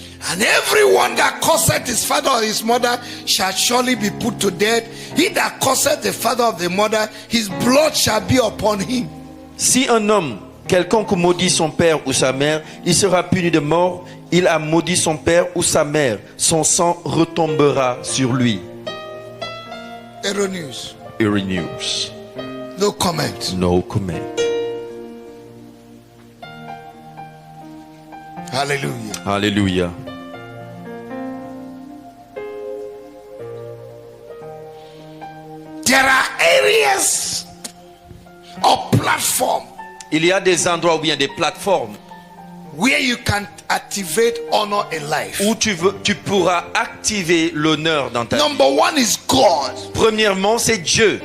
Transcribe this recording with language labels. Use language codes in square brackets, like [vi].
[en] And everyone that curseth his father or his mother shall surely be put to death. He that curseth the father of the mother, his blood shall be upon him. [fr] Si un homme quelconque maudit son père ou sa mère, il sera puni de mort. Il a maudit son père ou sa mère. Son sang retombera sur lui. Erroneous. Hero News. [en] No comment. No comment. Hallelujah. [fr] Alléluia. [en] There are areas or platform [fr] Il y a des endroits ou bien des plateformes [en] where you can activate honor in life. [fr] où tu pourras activer l'honneur dans ta vie. [en] Number one is God. [fr] Premièrement, c'est Dieu.